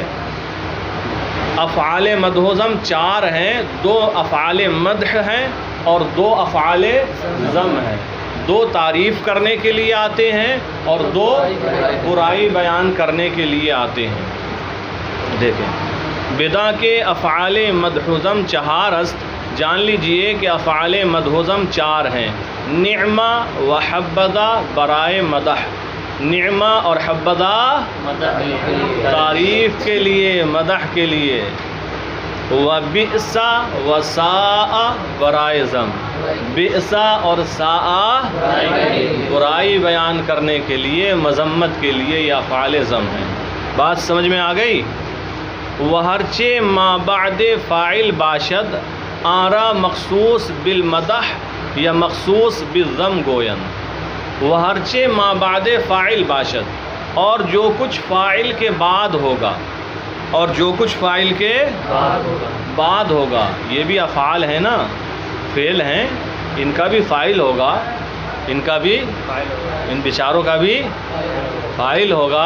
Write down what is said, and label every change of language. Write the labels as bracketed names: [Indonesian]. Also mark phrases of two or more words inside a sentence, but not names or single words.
[Urdu] افعال مدح و ذم 4 ہیں، 2 افعال مدح ہیں اور 2 افعال ذم ہیں. 2 تعریف کرنے کے لیے آتے ہیں اور 2 برائی بیان کرنے کے لیے آتے ہیں. [Persian] دیکھیں، بدا کے افعال مدح و ذم 4 است. [Urdu] جان لیجئے کہ افعال مدح و ذم 4 ہیں. [Persian] نعمہ و حبذا برائے مدح، [Urdu] نعمہ اور حبذا تعریف کے لیے، مدح کے لیے. [Persian] وبئس و ساء برائے ذم، [Urdu] بئس اور ساء برائی بیان کرنے کے لیے، مذمت کے لیے، یہ افعال ذم ہیں. بات سمجھ میں آ گئی؟ [Persian] وہرچہ ما بعد فاعل باشد آرا مخصوص بالمدح یا مخصوص بالذم گوین. وہرچہ ما بعد فاعل باشد، [Urdu] اور جو کچھ فاعل کے بعد ہوگا، اور جو کچھ فاعل کے بعد ہوگا. یہ بھی افعال ہیں نا، فعل ہیں، ان کا بھی فاعل ہوگا، ان کا بھی، ان بیچاروں کا بھی فاعل ہوگا.